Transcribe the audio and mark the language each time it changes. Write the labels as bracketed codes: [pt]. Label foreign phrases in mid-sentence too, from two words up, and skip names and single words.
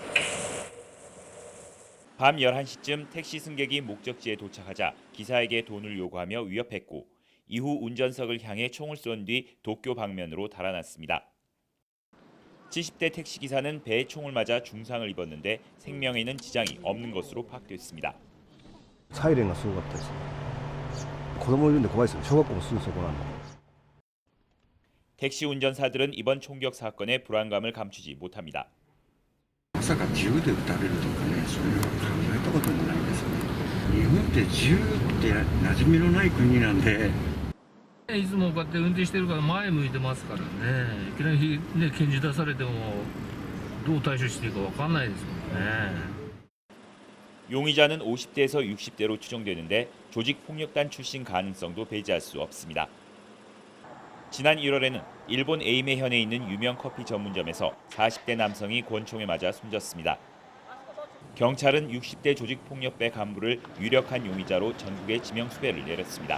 [ko] 밤 11시쯤 택시 승객이 목적지에 도착하자 기사에게 돈을 요구하며 위협했고 이후 운전석을 향해 총을 쏜 뒤 도쿄 방면으로 달아났습니다. 70대 택시기사는 배에 총을 맞아 중상을 입었는데 생명에는 지장이 없는 것으로 파악됐습니다. [ja] サイレンがすごかったですね。子供いるんで怖いですよ。小学校もすぐそこなんで。 [ko] 택시 운전사들은 이번 총격 사건에 불안감을 감추지 못합니다. [ja] まさか銃で撃たれるとかね、そういうの考えたこともないですね。日本って銃って馴染みのない国なんで。いつもこうやって運転してるから前向いてますからね。いきなりね拳銃出されてもどう対処していいか分かんないですもんね。 [ko] 용의자는 50대에서 60대로 추정되는데 조직폭력단 출신 가능성도 배제할 수 없습니다. 지난 1월에는 일본 에이메현에 있는 유명 커피 전문점에서 40대 남성이 권총에 맞아 숨졌습니다. 경찰은 60대 조직폭력배 간부를 유력한 용의자로 전국에 지명 수배를 내렸습니다.